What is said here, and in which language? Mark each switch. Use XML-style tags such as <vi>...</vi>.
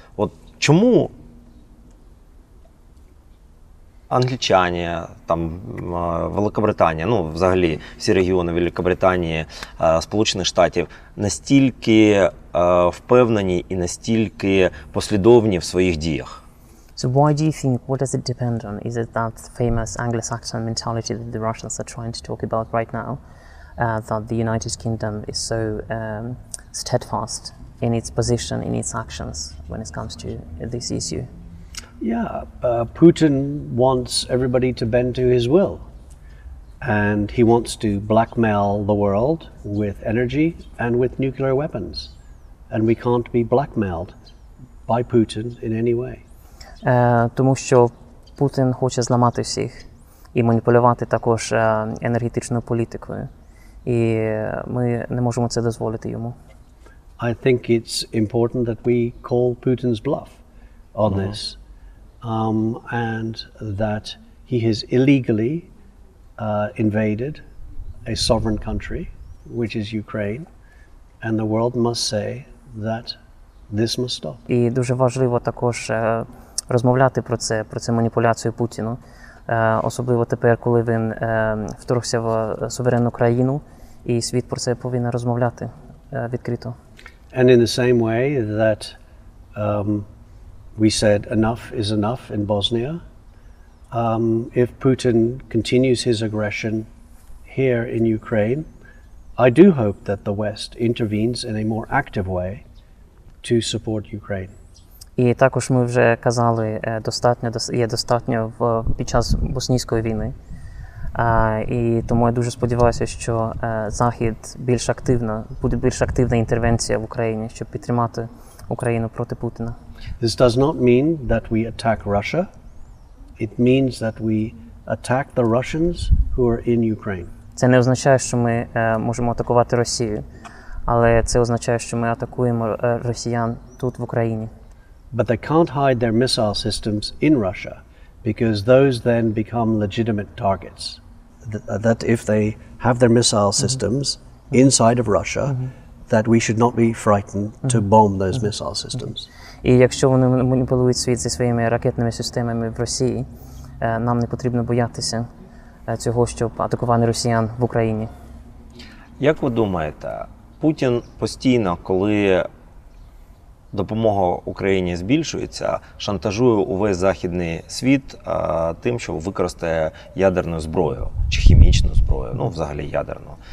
<uk>От чому англічані, Великобританія, взагалі всі регіони Великобританії, Сполучених Штатів настільки впевнені і настільки послідовні в своїх діях?</uk> <en>So why do you think, what does it depend on? Is it that famous Anglo-Saxon mentality that the Russians are trying to talk about right now, that the United Kingdom is so steadfast in its position, in its actions when it comes to this issue? Yeah, Putin wants everybody to bend to his will. And he wants to blackmail the world with energy and with nuclear weapons. And we can't be blackmailed by Putin in any way.</en> <uk>Тому що Путін хоче зламати всіх і маніпулювати також енергетичною політикою. І ми не можемо це дозволити йому.</uk> <en>I think it's important that we call Putin's bluff on this. And that he has illegally invaded a sovereign country, which is Ukraine, and the world must say that this must stop.</en> <uk>І дуже важливо також розмовляти про цю маніпуляцію Путіну, особливо тепер, коли він вторгся в суверенну країну, і світ про це повинен розмовляти відкрито.</uk> <en>And in the same way that we said enough is enough in Bosnia. If Putin continues his aggression here in Ukraine, I do hope that the West intervenes in a more active way to support Ukraine.</en> <uk>І також ми вже казали, є достатньо під час боснійської війни. І тому я дуже сподіваюся, що Захід буде більш активна інтервенція в Україні, щоб підтримати Україну проти Путіна.</uk> <en>This does not mean that we attack Russia. It means that we attack the Russians who are in Ukraine.</en> <uk>Це не означає, що ми можемо атакувати Росію, але це означає, що ми атакуємо росіян тут в Україні.</uk> <en>But they can't hide their missile systems in Russia because those then become legitimate targets. That if they have their missile systems inside of Russia, that we should not be frightened to bomb those missile systems.</en> <uk>І якщо вони маніпулюють світ зі своїми ракетними системами в Росії, нам не потрібно боятися цього, щоб атакувати росіян в Україні. Як ви думаєте, Путін постійно, коли допомога Україні збільшується, шантажує увесь західний світ тим, що використає ядерну зброю чи хімічну зброю, взагалі ядерну.</uk>